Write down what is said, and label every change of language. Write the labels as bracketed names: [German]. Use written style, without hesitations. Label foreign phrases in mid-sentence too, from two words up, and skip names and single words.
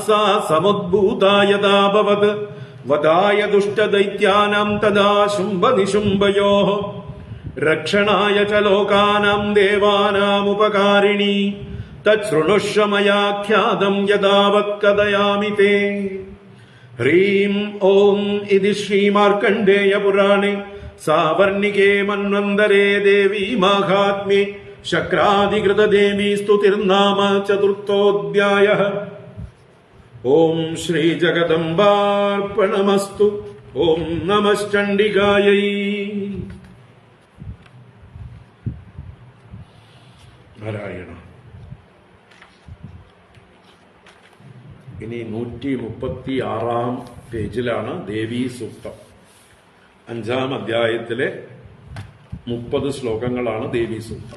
[Sanskrit] सा समुद्भूता यदाभवत् वधाय दुष्टदैत्यानाम् तदा शुम्भनिशुम्भयोः रक्षणाय च लोकानाम् देवानामुपकारिणी तच्छृणुष्व मयाख्यातम् यदावत् कथयामि ते ह्रीम् ॐ इति श्रीमार्कण्डेयपुराणे सावर्णिके मन्वन्तरे देवी माहात्म्ये शक्राधिकृतदेवी स्तुतिर्नाम चतुर्थोऽध्यायः। ॐ श्रीजगदम्बार्पणमस्तु। ॐ नमश्चण्डिकायै। നാരായണ. [Malayalam] ഇനി 136 പേജിലാണ് ദേവീ സൂക്തം. 5-ാം അധ്യായത്തിലെ 30 ശ്ലോകങ്ങളാണ് ദേവീ സൂക്തം.